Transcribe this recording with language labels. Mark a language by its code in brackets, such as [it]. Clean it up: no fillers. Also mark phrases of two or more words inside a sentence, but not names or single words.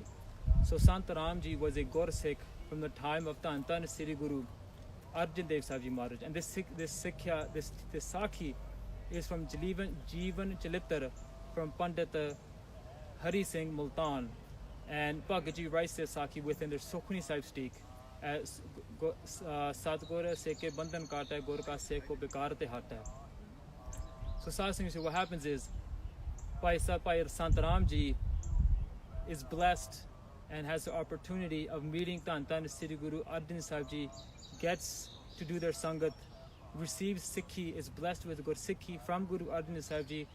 [en] So Sant Ramji was a Gur Sikh from the time of Tan Sri Guru Arjan Dev Sahib Ji Maharaj. And this Sakhi is from Jivan Chalitar, from Pandit Hari Singh Multan. And Bhagat Ji writes this Sakhi within their Sukhmani Sahib steek as [pa] ਸਤਿਗੁਰ ਸਿਖ ਕੇ ਬੰਧਨ ਕਾਟੈ ਗੁਰ ਕਾ ਸਿਖੁ ਬਿਕਾਰ ਤੇ ਹਾਟੈ. [en] So Satsang, what happens is, Bhai Sant Ramji is blessed and has the opportunity of meeting Tan Sri Guru Arjan Sahib Ji, gets to do their Sangat, receives Sikhi, is blessed with Gur Sikhi from Guru Arjan Sahib Ji.